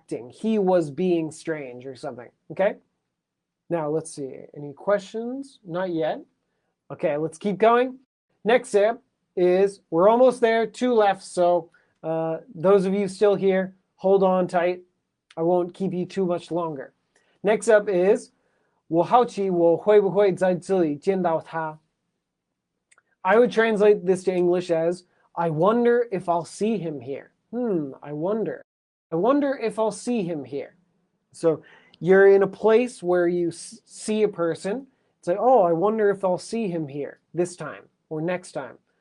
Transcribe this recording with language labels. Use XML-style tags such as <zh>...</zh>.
<en>He was being strange or something, okay? Now, let's see. Any questions? Not yet. Okay, let's keep going. Next step is, we're almost there, 2 left, so those of you still here, hold on tight. I won't keep you too much longer. Next up is,</en> <zh>我好奇我会不会在这里见到他.</zh> <en>I would translate this to English as, I wonder if I'll see him here. I wonder. I wonder if I'll see him here. So you're in a place where you see a person. It's like, oh, I wonder if I'll see him here this time or next time.</en>